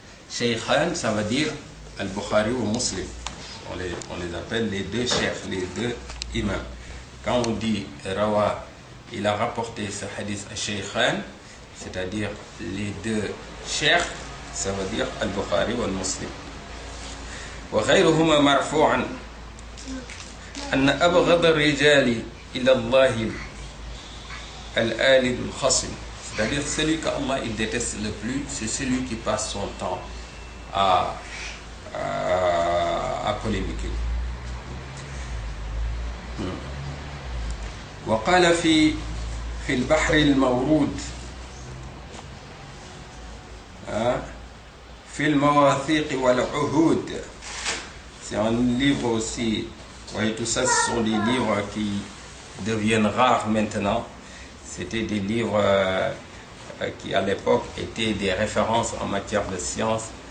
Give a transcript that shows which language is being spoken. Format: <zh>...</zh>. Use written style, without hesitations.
<fr>Shaykhan, ça veut dire Al-Bukhari ou Muslim. On les appelle les deux chefs, les deux imams. Quand on dit Rawa, il a rapporté ce hadith à Shaykhan, c'est-à-dire les deux chefs, ça veut dire Al-Bukhari ou Al-Muslim.</fr> <ar>وغيرهما مرفوعا أن أبغض الرجال إلى الله الآلد الخصم.</ar> <fr>C'est-à-dire celui qu'Allah il déteste le plus, c'est celui qui passe son temps à polémiquer.</fr> <ar>وقال في البحر المورود في المواثيق والعهود.</ar> <fr>C'est un livre aussi. Vous voyez, tout ça, ce sont des livres qui deviennent rares maintenant. C'était des livres qui, à l'époque, étaient des références en matière de science.</fr>